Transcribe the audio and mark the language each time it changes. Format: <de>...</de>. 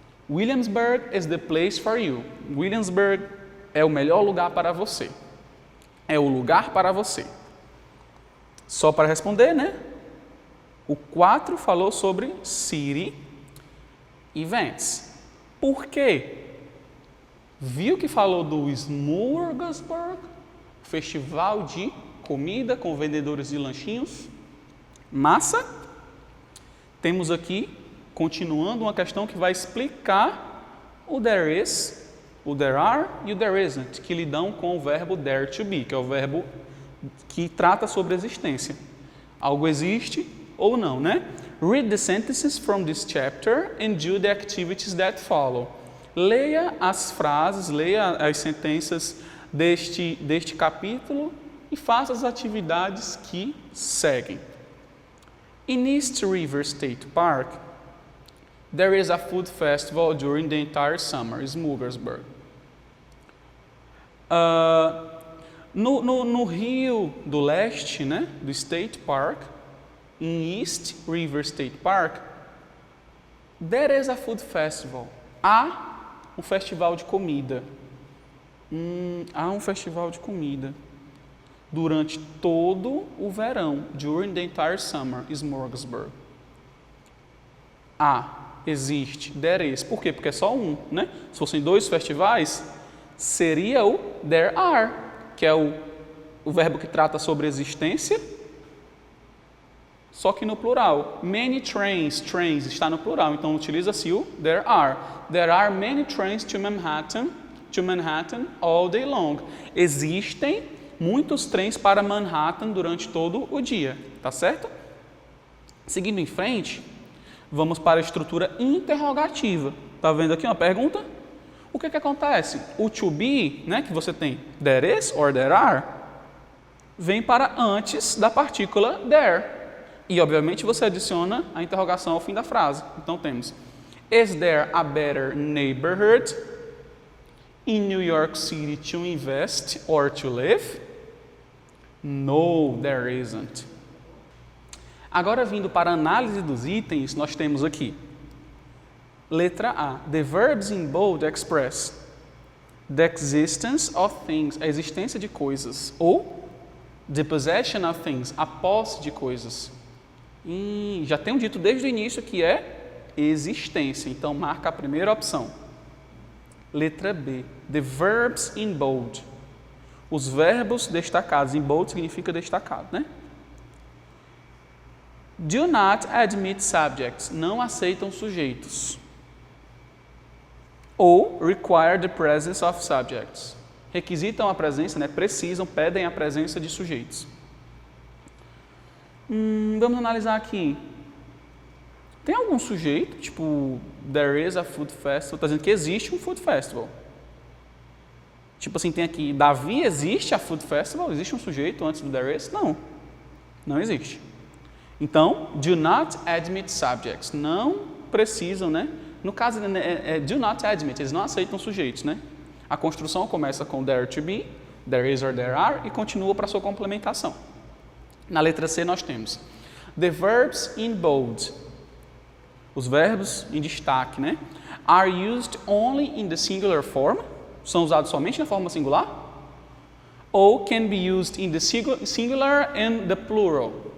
<en>Williamsburg is the place for you.</en> <pt>Williamsburg é o melhor lugar para você. É o lugar para você. Só para responder, né? O 4 falou sobre city events. Por quê? Viu que falou do Smorgasburg, festival de comida com vendedores de lanchinhos? Massa? Temos aqui, continuando, uma questão que vai explicar o there is, o there are e o there isn't, que lidam com o verbo there to be, que é o verbo que trata sobre a existência. Algo existe ou não, né?</pt> <en>Read the sentences from this chapter and do the activities that follow.</en> <pt>Leia as frases, leia as sentenças deste capítulo e faça as atividades que seguem.</pt> <en>In East River State Park, there is a food festival during the entire summer, Smorgasburg.</en> <pt>No Rio do Leste, né, do State Park, em East River State Park,</pt> <en>there is a food festival.</en> <pt>Há um festival de comida. Há um festival de comida durante todo o verão,</pt> <en>during the entire summer,</en> <pt>Smorgasburg. Existe, there is. Por quê? Porque é só um, né? Se fossem 2 festivais, seria o there are, que é o verbo que trata sobre existência, só que no plural.</pt> <en>Many trains,</en> <pt>trains está no plural, então utiliza-se o there are.</pt> <en>There are many trains to Manhattan all day long.</en> <pt>Existem muitos trens para Manhattan durante todo o dia, tá certo? Seguindo em frente, vamos para a estrutura interrogativa. Tá vendo aqui uma pergunta? O que acontece? O to be, né, que você tem there is or there are, vem para antes da partícula there. E, obviamente, você adiciona a interrogação ao fim da frase. Então, temos</pt> <en>is there a better neighborhood in New York City to invest or to live? No, there isn't.</en> <pt>Agora, vindo para a análise dos itens, nós temos aqui.</pt> <en>Letra A. The verbs in bold express the existence of things,</en> <pt>a existência de coisas. Ou</pt> <en>the possession of things,</en> <pt>a posse de coisas. E já tenho dito desde o início que é existência. Então, marca a primeira opção. Letra B.</pt> <en>The verbs in bold.</en> <pt>Os verbos destacados. Em bold significa destacado, né?</pt> <en>Do not admit subjects.</en> <pt>Não aceitam sujeitos.</pt> <en>Ou require the presence of subjects.</en> <pt>Requisitam a presença, né? Precisam, pedem a presença de sujeitos. Vamos analisar aqui. Tem algum sujeito, tipo,</pt> <en>there is a food festival,</en> <pt>está dizendo que existe um food festival. Tipo assim, tem aqui, Davi, existe</pt> <en>a food festival?</en> <pt>Existe um sujeito antes do there is? Não, não existe. Então,</pt> <en>do not admit subjects.</en> <pt>Não precisam, né? No caso,</pt> <en>do not admit,</en> <pt>eles não aceitam sujeitos, né? A construção começa com there to be, there is or there are, e continua para a sua complementação. Na letra C nós temos</pt> <en>the verbs in bold.</en> <pt>Os verbos em destaque, né?</pt> <en>Are used only in the singular form.</en> <pt>São usados somente na forma singular.</pt> <en>Ou can be used in the singular and the plural.</en>